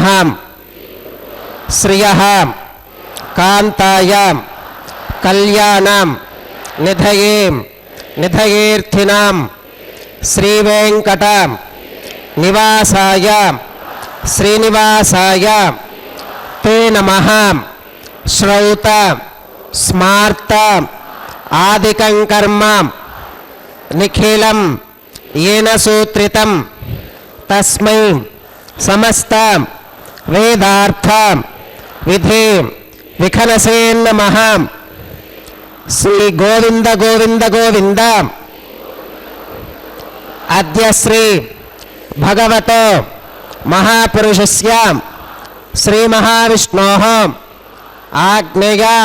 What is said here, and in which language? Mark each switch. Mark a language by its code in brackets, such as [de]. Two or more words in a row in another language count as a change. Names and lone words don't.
[sa] శ్రియః కాంతాయ కళ్యాణం నిధయే నిధయేర్థినాం శ్రీ వెంకట నివాసాయ శ్రీనివాసాయ తే నమః. శ్రౌత స్మార్త ఆదికం కర్మ నిఖిలం येन सूत्रितं तस्मै समस्त वेदार्थ विधि विखनसे नमः. श्री गोविंद गोविंद गोविंद. अद्य श्री भगवतो महापुरुषस्य श्री महाविष्णोः आज्ञया